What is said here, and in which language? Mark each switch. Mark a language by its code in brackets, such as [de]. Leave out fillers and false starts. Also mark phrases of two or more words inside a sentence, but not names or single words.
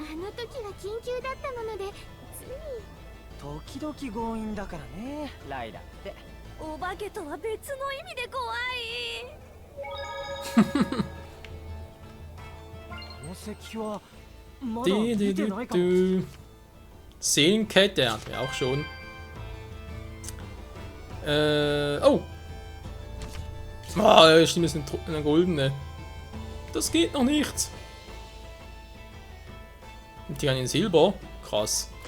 [ja] あの時は緊急だったものでつい時々強引だからねライラって。お化けとは別の意味で怖い。この石はまだ見てないかも。 [de] Seelenkette hatten wir auch schon. Oh! Ah, stimmt, das ist eine goldene. Das geht noch nicht. Und die haben in Silber. Krass.